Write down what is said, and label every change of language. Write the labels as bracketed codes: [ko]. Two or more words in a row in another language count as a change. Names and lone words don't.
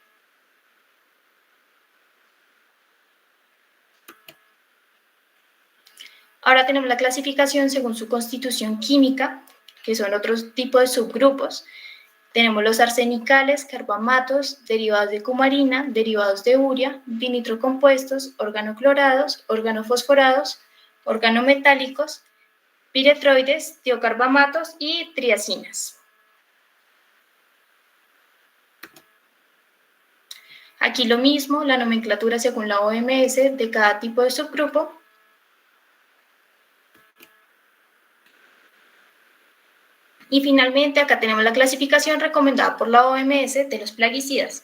[es] Ahora tenemos la clasificación según su constitución química, que son otros tipos de subgrupos. Tenemos los arsenicales, carbamatos, derivados de cumarina, derivados de urea, dinitrocompuestos, organoclorados, organofosforados, organometálicos, piretroides, tiocarbamatos y triacinas. Aquí lo mismo, la nomenclatura según la OMS de cada tipo de subgrupo. Y finalmente acá tenemos la clasificación recomendada por la OMS de los plaguicidas.